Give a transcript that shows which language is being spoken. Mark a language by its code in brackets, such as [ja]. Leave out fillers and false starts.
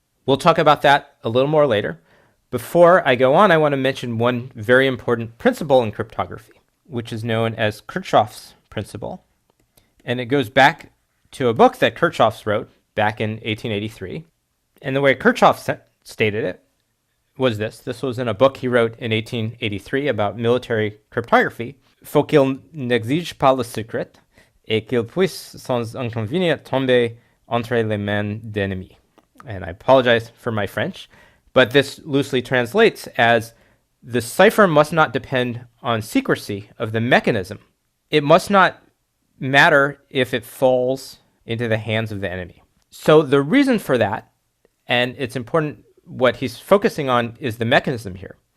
[en] We'll talk about that a little more later. Before I go on, I want to mention one very important principle in cryptography, which is known as Kirchhoff's principle. And it goes back to a book that Kirchhoff wrote back in 1883. And the way Kirchhoff stated it was this. This was in a book he wrote in 1883 about military cryptography. [fr] Faut qu'il n'exige pas le secret et qu'il puisse sans inconvénient tomber entre les mains d'ennemis. [en] And I apologize for my French, but this loosely translates as the cipher must not depend on secrecy of the mechanism. It must not matter if it falls into the hands of the enemy. So the reason for that, and it's important, what he's focusing on is the mechanism here.